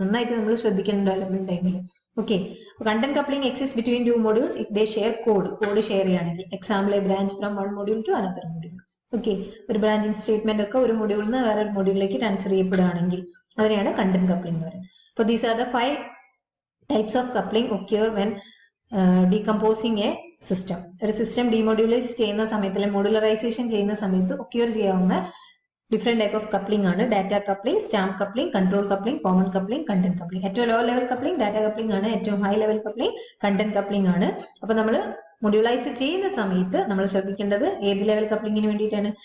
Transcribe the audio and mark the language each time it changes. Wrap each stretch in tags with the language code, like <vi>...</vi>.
<ml>നന്നായിട്ട് നമ്മൾ ശ്രദ്ധിക്കണം ഡെവലപ്മെന്റ് ടൈമിൽ. Okay,</ml> <en>content coupling exist between two modules if they share code</en> <ml>share ചെയ്യുകയാണെങ്കിൽ.</ml> <en>Example, a branch from one module to another module.</en> <ml>Okay, ഒരു branching statement ഒക്കെ ഒരു മൊഡ്യൂളിൽ നിന്ന് വേറൊരു മൊഡ്യൂളിലേക്ക് ട്രാൻസ്ഫർ ചെയ്യപ്പെടുകയാണെങ്കിൽ അതിനെയാണ് കണ്ടന്റ് കപ്ലിംഗ് എന്ന് പറയുന്നത്.</ml> <en>അപ്പോൾ these are the 5 types of coupling occur when decomposing a system.</en> <ml>ഒരു സിസ്റ്റം ഡിമോഡ്യൂളൈസ് ചെയ്യുന്ന സമയത്ത് അല്ലെങ്കിൽ മോഡുലറൈസേഷൻ ചെയ്യുന്ന സമയത്ത് ഒക്യൂർ ചെയ്യാവുന്ന ഡിഫറെന്റ് ടൈപ്പ് ഓഫ് കപ്ലിംഗ് ആണ് data coupling, stamp coupling, control coupling, common coupling, content coupling. ഏറ്റവും low level coupling data coupling ആണ്. ഏറ്റവും high level coupling content coupling ആണ്. അപ്പൊ നമ്മൾ മൊഡ്യൂളൈസ് ചെയ്യുന്ന സമയത്ത് നമ്മൾ ശ്രദ്ധിക്കേണ്ടത് ഏത് ലെവൽ കപ്ലിംഗിന് വേണ്ടിയിട്ടാണ്?</ml>